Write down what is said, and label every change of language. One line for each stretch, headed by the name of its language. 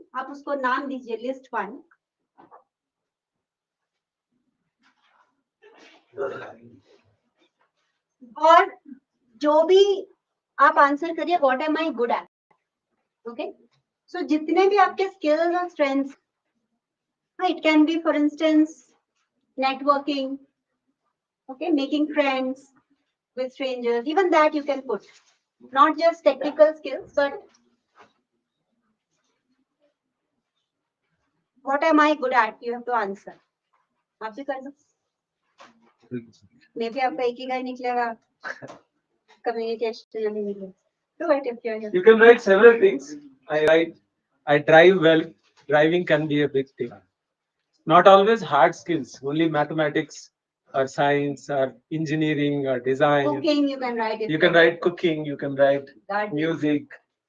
Hindi: आप उसको नाम दीजिए list 1. और जो भी आप
English: Answer करिए what am I good at. Okay, so जितने भी आपके स्किल्स और strengths, it can be for instance networking, okay, making friends with strangers, even that you can put, not just technical skills, but what am I good at, you have to answer.
Hindi: आप भी कर दो. मे भी आपका एक ही का ही निकलेगा, communication नहीं निकलेगा.
English: Do it if you're here. You can write several things. I drive well. Driving can be a big thing. Not always hard skills, only mathematics or science or engineering or design. Cooking you can write. You can write cooking, you can write Gardening. music.